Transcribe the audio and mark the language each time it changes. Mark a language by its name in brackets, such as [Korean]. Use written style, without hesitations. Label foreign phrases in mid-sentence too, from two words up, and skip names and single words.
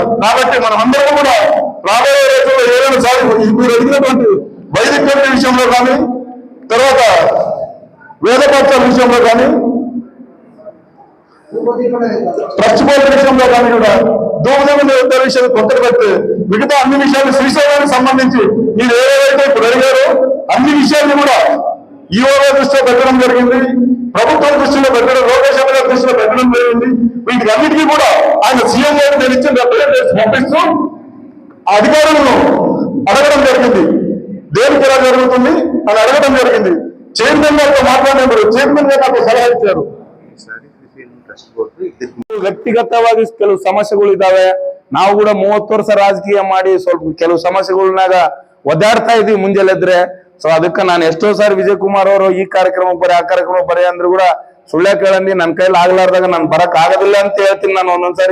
[Telugu] కాబట్టి మనం అందరం కూడా రాబోయే రోజుల్లో ఏదైనా మీరు అడిగినటువంటి వైదిక విషయంలో కానీ, తర్వాత వేద పాఠశాల విషయంలో కానీ, ట్రస్ట్ విషయంలో కానీ కూడా దూమదేవుని విషయాలు కొత్తగా పెడితే మిగతా అన్ని విషయాలు శ్రీశైలానికి సంబంధించి మీరు ఏదైతే ఇప్పుడు అడిగారో అన్ని విషయాన్ని కూడా ఈవో దృష్టిలో పెట్టడం జరిగింది, ప్రభుత్వం దృష్టిలో పెట్టడం, లోకేష్ గారి దృష్టిలో పెట్టడం జరిగింది. వీటికి అన్నిటికీ కూడా ఆయన సీఎం గారు నేను ఇచ్చిన రిప్రజెంటేషన్ పంపిస్తూ అధికారులను అడగడం జరిగింది. దేనికి ఎలా జరుగుతుంది అని అడగడం జరిగింది. చైర్మన్ గారితో మాట్లాడినప్పుడు చైర్మన్ గారు నాకు సలహా ಇಚ್ಚಾರು. [Kannada] ವ್ಯಕ್ತಿಗತವಾಗಿ ಕೆಲವು ಸಮಸ್ಯೆಗಳು ಇದಾವೆ. ನಾವು ಕೂಡ 30 ವರ್ಷ ರಾಜಕೀಯ ಮಾಡಿ ಸ್ವಲ್ಪ ಕೆಲವು ಸಮಸ್ಯೆಗಳನ್ನಾಗ ಒದ್ದಾಡ್ತಾ ಇದೀವಿ ಮುಂಜಾನೆದ್ರೆ. ಸೊ ಅದಕ್ಕೆ ನಾನು ಎಷ್ಟೋ ಸಾರಿ ವಿಜಯ್ ಕುಮಾರ್ ಅವರು ಈ ಕಾರ್ಯಕ್ರಮ ಬರೀ ಆ ಕಾರ್ಯಕ್ರಮ ಬರೀ ಅಂದ್ರು ಕೂಡ ಸುಳ್ಳೆ ಕೇಳಂದಿ ನನ್ನ ಕೈಲಿ ಆಗ್ಲಾರ್ದಾಗ ನಾನು ಬರಕ್ ಆಗೋದಿಲ್ಲ ಅಂತ ಹೇಳ್ತೀನಿ ನಾನು ಒಂದೊಂದ್ಸಾರಿ.